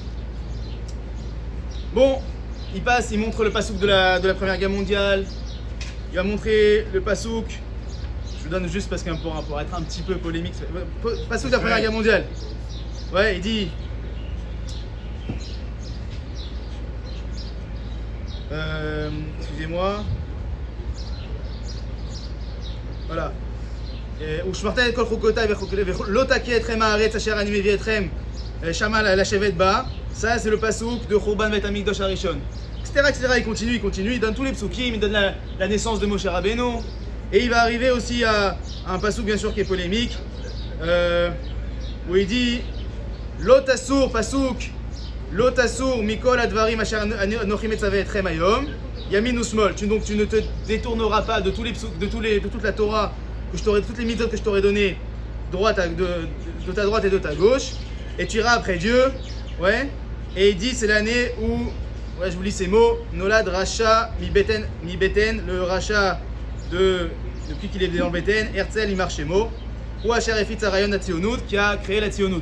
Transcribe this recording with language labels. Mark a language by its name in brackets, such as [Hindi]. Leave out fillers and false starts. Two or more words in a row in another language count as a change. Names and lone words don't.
[French] Bon, il montre le pasouk de la Première Guerre mondiale, il va montrer le pasouk, je vous donne juste parce qu'on pour être un petit peu polémique, pasouk de la Première Guerre mondiale. Ouais, il dit... excusez-moi. Voilà. [Hebrew] ושמרתם כל חוקותיי ולא תכה אתכם הארץ אשר אני מביא אתכם שמה לשבת בה. [French] Ça c'est le pasouk de [Hebrew] חורבן בית המקדש הראשון. [French] Etc. Il continue, il donne tous les psukim, il donne la naissance de Moshe Rabbeinu. Et il va arriver aussi à un pasouk bien sûr qui est polémique, où il dit [Hebrew] לא תסור פסוק לא תסור מכל הדברים אשר אנכי מצוה אתכם היום ימין ושמאל. [French] Donc tu ne te détourneras pas de tous les psuks, de toute la Torah, toutes les mitzvot que je t'aurais donné de ta droite et de ta gauche, et tu iras après Dieu. Ouais. Et il dit c'est l'année où, ouais, je vous lis ces mots, [Hebrew] נולד רשע מבטן, [French] le Racha depuis qu'il est dans le Beten, [Hebrew] הרצל ימח שמו הוא אשר הפיץ הרעיון הציונות, [French] qui a créé la Tzionut.